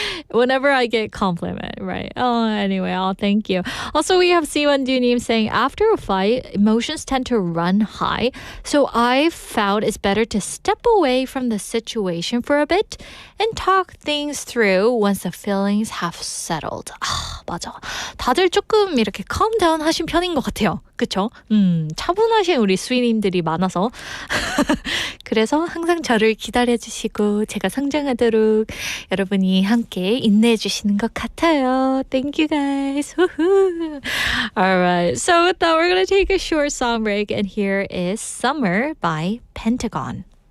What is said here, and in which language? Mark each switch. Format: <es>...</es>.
<en>Whenever I get compliment, right? Oh, anyway, thank you. Also, we have Siwon Dunim saying, after a fight, emotions tend to run high. So I've found it's better to step away from the situation for a bit and talk things through once the feelings have settled.</en> <ko>맞아. 다들 조금 이렇게</ko> <en>calm down</en> <ko>하신 편인 것 같아요. 그쵸? 차분하신 우리 수위님들이 많아서 그래서 항상 저를 기다려주시고 제가 성장하도록 여러분이 함께 인내해주시는 것 같아요.</ko> <en>Thank you guys. Alright, so with that we're going to take a short song break and here is Summer by Pentagon.</en>